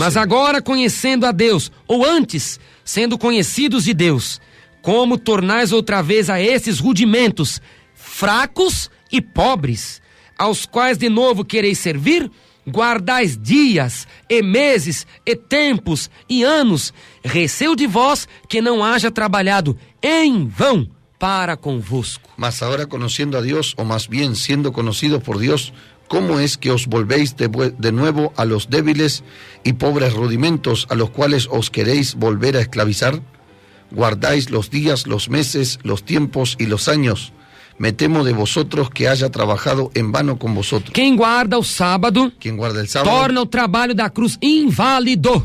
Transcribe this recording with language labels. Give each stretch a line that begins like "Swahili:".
Portuguese: Mas agora conhecendo a Deus, ou antes, sendo conhecidos de Deus, como tornais outra vez a esses rudimentos fracos e pobres, aos quais de novo quereis servir? Guardais dias, e meses, e tempos, e anos, receio de vós que não haja trabalhado em vão para convosco.
Spanish: Mas ahora conociendo a Dios, o más bien siendo conocidos por Dios, ¿cómo es que os volvéis de nuevo a los débiles y pobres rudimentos a los cuales os queréis volver a esclavizar? Guardáis los días, los meses, los tiempos y los años. Me temo de vosotros que haya trabajado en vano con vosotros.
Portuguese: Quem guarda o sábado,
Spanish: Quien guarda el sábado,
Portuguese: torna o trabalho da cruz inválido.